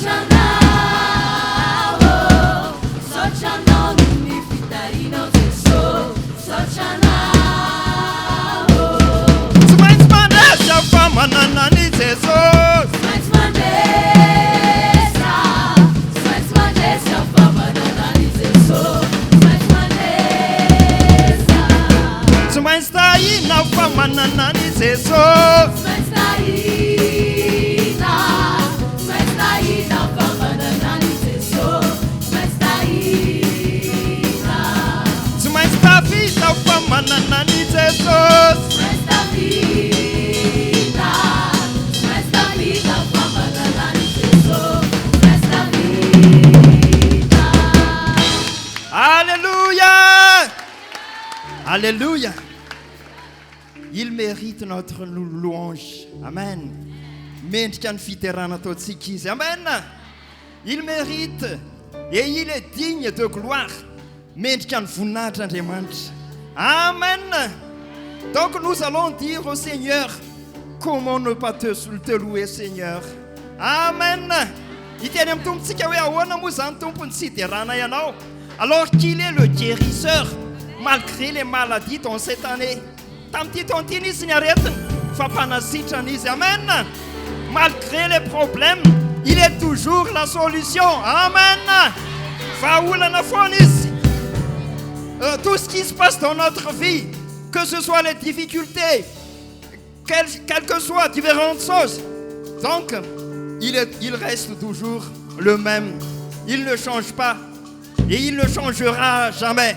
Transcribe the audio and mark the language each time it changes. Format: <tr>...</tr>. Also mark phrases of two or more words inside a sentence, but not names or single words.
<mg>tsy maintsy mandesa fa mananany jesosy tsy maintsy tahina fa mananany jesosy tsy maintsy tafita fa mananany jesosy Alléluia. Alléluia.</mg> <fr>Il mérite notre louange.</fr> <mg>Amen. Mendrika ny fiterana ataontsika izy. Amen.</mg> <fr>Il mérite et il est digne de gloire.</fr> <mg>Mendrika ny voninahitr'Andriamanitra. Amen.</mg> <fr>Donc nous allons dire au Seigneur, comment ne pas te louer, Seigneur.</fr> <mg>Amen. Iteny amin'ny tompontsika hoe ahoana moa zany tompony tsy hiderana ianao</mg> <fr>alors qu'il est le guérisseur malgré les maladies dans cette année.</fr> <mg>Tamin'ity taon'ity izy ny aretiny fa mpanasitrana izy. Amen.</mg> <fr>Malgré les problèmes, il est toujours la solution.</fr> <mg>Amen. Vaolana foana izy.</mg> <fr>Tout ce qui se passe dans notre vie, que ce soit les difficultés, quelles que soient différentes choses, donc il reste toujours le même. Il ne change pas et il ne changera jamais.</fr>